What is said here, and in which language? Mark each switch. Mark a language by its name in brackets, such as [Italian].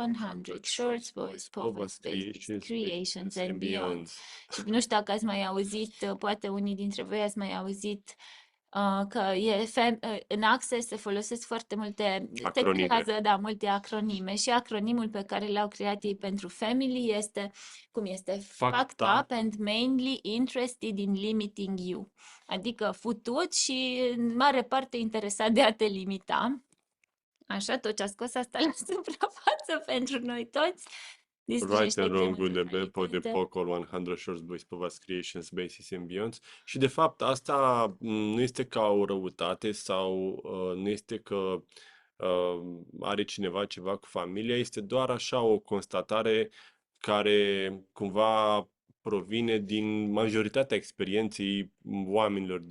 [English] 100 shorts, boys, povas, babies, creations and beyond. [Romanian] Și nu știu dacă ați mai auzit, poate unii dintre voi ați mai auzit că în Access se folosesc foarte multe, Acronime. creează, da, multe acronime și acronimul pe care l-au creat ei pentru family este, cum este? [English] Fucked up and mainly interested in limiting you. [Romanian] Adică futut și în mare parte interesat de a te limita. Așa, tot ce a scos asta la suprafață pentru noi toți. [English] Right and wrong, good and bad, pod, the poco, 100 shorts, boys, povas, creations, basis and beyond. [Romanian] Și de fapt asta nu este ca o răutate sau nu este că are cineva ceva cu familia, este doar așa o constatare care cumva provine din majoritatea experienței oamenilor.